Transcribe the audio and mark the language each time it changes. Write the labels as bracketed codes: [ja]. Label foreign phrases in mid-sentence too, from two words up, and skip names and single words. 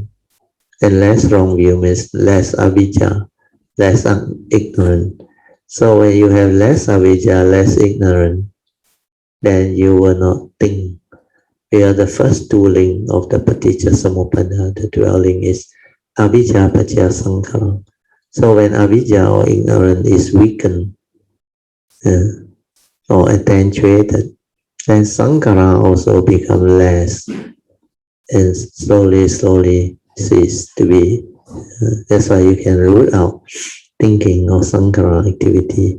[en] And less wrong view means less avijja, less ignorant. So when you have less avijja, less ignorant, then you will not think. We are the first tooling of the [pi] paticca samuppada. [en] The dwelling is [pi] avijja paccaya sankhara. [en] So when avijja or ignorance is weakened or attenuated, then sankhara also become less and slowly cease to be. That's why you can root out thinking or sankhara activity.